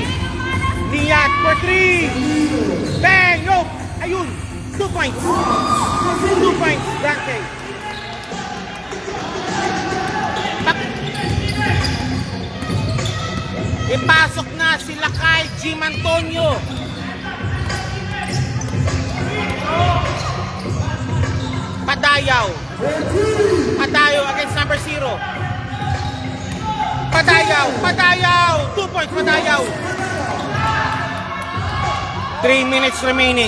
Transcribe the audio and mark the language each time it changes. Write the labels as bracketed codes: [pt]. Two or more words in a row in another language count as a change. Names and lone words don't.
[en] Niat for 3. Bang! Nope! Ayun! 2 points. 2 points. [tl] Dante. Ipasok na sila kay Jim Antonio. [en] Padayaw. Padayaw against number 0. Padayaw. 2 points, Padayaw. 3 minutes remaining.